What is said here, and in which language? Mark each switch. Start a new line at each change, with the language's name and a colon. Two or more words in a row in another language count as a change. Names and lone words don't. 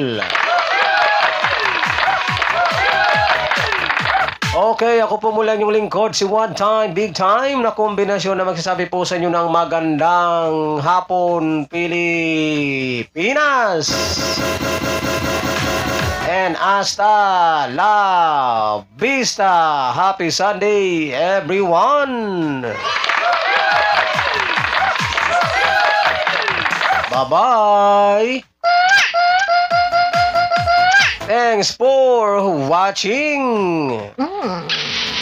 Filipino: Okay, ako po mula yung lingkod, si One Time, Big Time, na kombinasyon na magsasabi po sa inyo ng magandang hapon, Pilipinas!
Spanish: And hasta la vista.
English: Happy Sunday, everyone. Bye-bye. Thanks for watching.